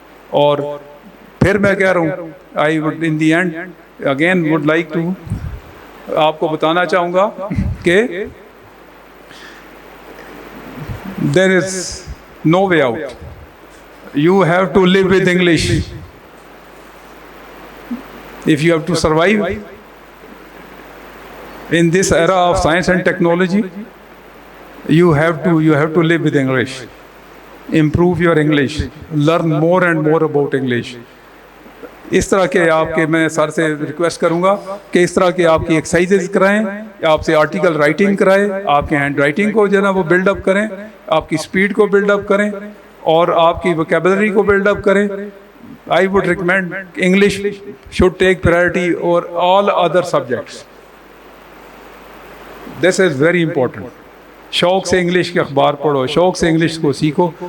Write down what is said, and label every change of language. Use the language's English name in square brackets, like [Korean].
[Urdu] اور پھر میں کہہ رہا ہوں [English] I would in the end again would like to [Urdu] آپ کو بتانا چاہوں گا کہ [English] There is no way out. You have to live with English. If you have to survive in this era of science and technology, you have to live with English. Improve your English. Learn more and more about English. [Urdu] اس طرح کے آپ کے میں سر سے request کروں گا کہ اس طرح کے آپ کی ایکسرسائزز کرائیں, آپ سے آرٹیکل رائٹنگ کرائیں, آپ کے ہینڈ رائٹنگ کو جو ہے نا وہ بلڈ اپ کریں, آپ کی اسپیڈ کو بلڈ اپ کریں, اور آپ کی ووکیبلری کو بلڈ اپ کریں. [English] I would recommend English should take priority over all other subjects. This is very important. [Urdu] شوق سے انگلش کے اخبار پڑھو, شوق سے انگلش کو سیکھو.